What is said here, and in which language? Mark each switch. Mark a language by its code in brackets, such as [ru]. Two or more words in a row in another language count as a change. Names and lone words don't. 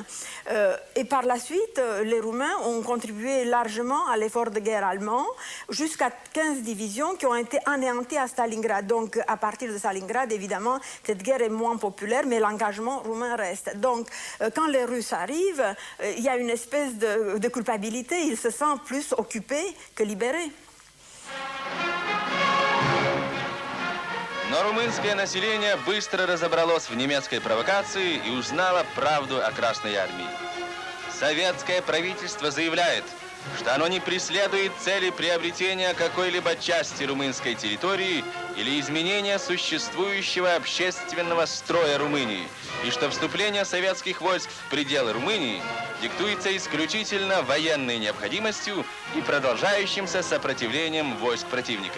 [fr] Et par la suite, les Roumains ont contribué largement à l'effort de guerre allemand, jusqu'à 15 divisions qui ont été anéanties à Stalingrad. Donc, à partir de Stalingrad, évidemment, cette guerre est moins populaire, mais l'engagement roumain reste. Donc, quand les Russes arrivent, il y a une espèce de culpabilité. Ils se sentent plus occupés que libérés. [ru] Но румынское население быстро разобралось в немецкой провокации и узнало правду о Красной армии. Советское правительство заявляет, что оно не преследует цели приобретения какой-либо части румынской территории или изменения существующего общественного строя Румынии, и что вступление советских войск в пределы Румынии диктуется исключительно военной необходимостью и продолжающимся сопротивлением войск противника.